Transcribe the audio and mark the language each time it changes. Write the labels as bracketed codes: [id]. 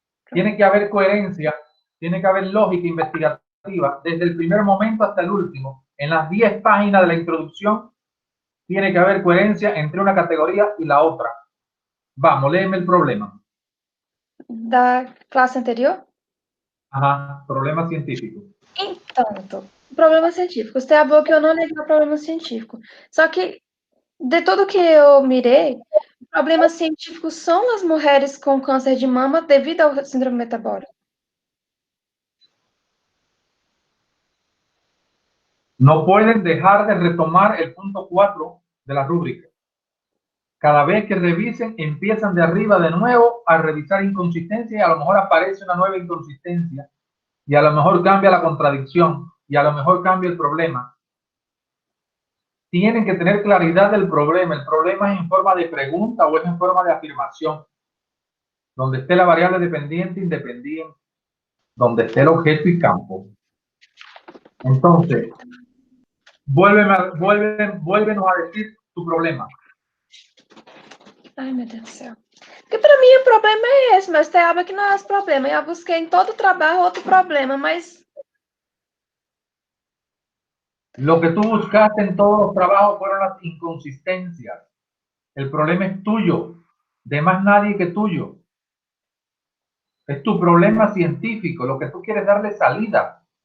[es] Tiene que haber coherencia, tiene que haber lógica investigativa desde el primer momento hasta el último. En las 10 páginas de la introducción tiene que haber coherencia entre una categoría y la otra. Vamos, léeme el problema. [pt] Da classe anterior? [es] Ajá, problema científico. [pt] Então, problema científico. Você falou que eu não liguei o problema científico. Só que, de tudo que eu mirei, problemas científicos são as mulheres com câncer de mama devido ao síndrome metabólico. [es] No pueden dejar de retomar el punto 4 de la rúbrica. Cada vez que revisen, empiezan de arriba de nuevo a revisar inconsistencias y a lo mejor aparece una nueva inconsistencia y a lo mejor cambia la contradicción y a lo mejor cambia el problema. Tienen que tener claridad del problema. El problema es en forma de pregunta o es en forma de afirmación. Donde esté la variable dependiente, independiente. Donde esté el objeto y campo. Entonces, vuélvenos a decir tu problema. [pt] Ai, meu Deus do céu. Porque para mim o problema é esse, mas tem algo que não é esse problema. Eu busquei em todo trabalho outro problema, mas... [es] Lo que tú buscaste en todos los trabajos fueron las inconsistencias. El problema es tuyo, de más nadie que tuyo. Es tu problema científico, lo que tú quieres darle salida.